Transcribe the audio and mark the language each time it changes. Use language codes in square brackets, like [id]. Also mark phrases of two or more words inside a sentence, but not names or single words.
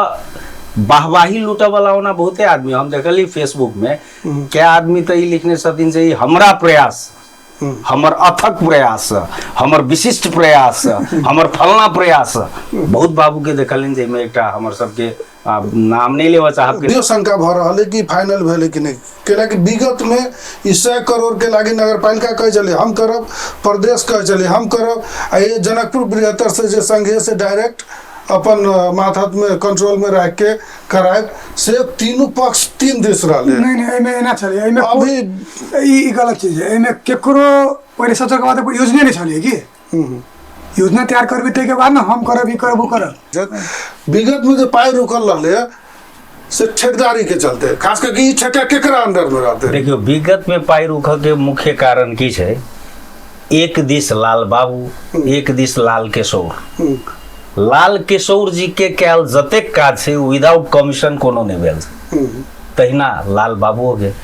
[mai] वाहवाही लूटे वाला होना बहुते आदमी हम देखली फेसबुक में क्या आदमी तो लिखने छथिन से हमरा प्रयास, हमर अथक प्रयास, हमर विशिष्ट प्रयास, हमर फलना प्रयास। बहुत बाबू के देखलिन जे में एकटा हमर सबके नाम नहीं लेवा चाहब के शंका भ रहल है कि फाइनल भेले कि नहीं, केला कि विगत में 100 करोड़ के लागी नगरपालिका कह चले हम करब, प्रदेश कह चले हम करब, आ ये जनकपुर बृहत्तर से जे संघीय से डायरेक्ट अपन माथत में कंट्रोल में रख के कराए से तीनों पक्ष 3 देश रहले। नहीं एमे एना छले, एमे अभी ई गलत चीज है। एमे केकरो पहले सोचे के बाद योजना नहीं छले कि योजना तैयार करबे ते के बाद ना हम करब ई करब वो करब। विगत में जो पाई रुकल रहले से ठेकेदारी के चलते, खास करके ई ठेका केकरा अंडर में रहते। देखियो विगत में पाई रुक के मुख्य कारण की छै, एक दिस लाल बाबू, एक दिस लाल किशोर। लाल किशोर जी के कैल जतेक काज छै [en] without commission [mai] कोनो नहीं भेल, तहिना लाल बाबू हो गए।